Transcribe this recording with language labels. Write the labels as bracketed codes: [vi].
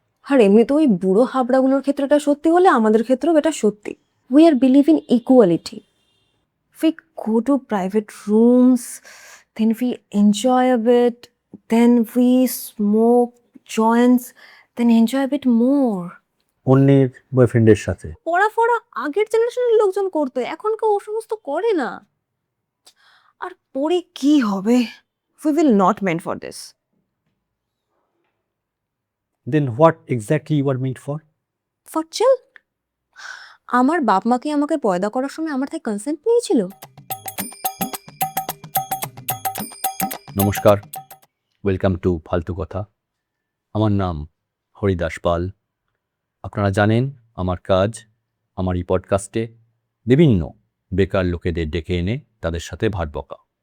[bn] আর এমনিতে ওই বুড়ো হাবড়াগুলোর ক্ষেত্রে এটা সত্যি হলে আমাদের ক্ষেত্রেও এটা সত্যি। [en] We are believe in equality. We go to private rooms, then we enjoy a bit, then we smoke joints, then enjoy a bit more. [bn] অন্যের বয়ফ্রেন্ডের সাথে? পড়া আগের জেনারেশনের লোকজন করতো, এখন কেউ ও সমস্ত করে না। আর পরে কি হবে? [en] We will not meant for this. Then what exactly you are meant for? For chill. [bn] আমার বাপ মা কি আমাকে পয়দা করার সময় আমার থেকে কনসেন্ট নিয়েছিল? নমস্কার, [en] welcome to [bn] ফালতু কথা। আমার নাম হরিদাস পাল। আপনারা জানেন আমার কাজ, আমার এই পডকাস্টে বিভিন্ন বেকার লোকেদের ডেকে এনে তাদের সাথে ভাট বকা।